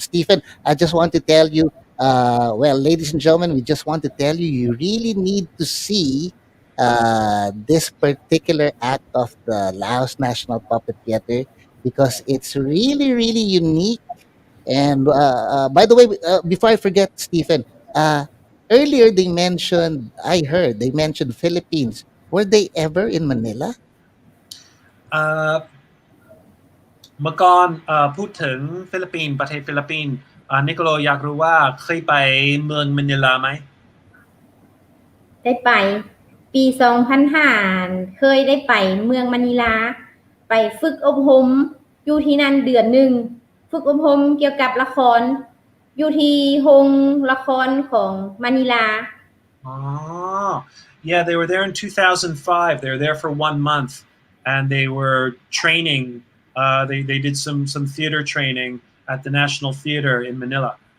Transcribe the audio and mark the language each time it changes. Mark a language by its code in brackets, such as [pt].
[en] Stephen, I just want to tell you, ladies and gentlemen, we just want to tell you, you really need to see this particular act of the Laos National Puppet Theater because it's really, really unique. And by the way, before I forget, Stephen, earlier I heard they mentioned Philippines. Were they ever in Manila? [th] เมื่อก่อนพูดถึงฟิลิปปินส์ประเทศฟิลิปปินส์นิโคลอยากรู้ว่าเคยไปเมืองมะนิลาไหม ได้ไปปี2005เคยได้ไปเมืองมะนิลาไปฝึกอบรมอยู่ที่นั่นเดือนหนึ่งฝึกอบรมเกี่ยวกับละครอยู่ที่โรงละครของมะนิลา [en] Oh, yeah, they were there in 2005. They were there for 1 month, and they were training. They did some theater training at the National Theater in Manila.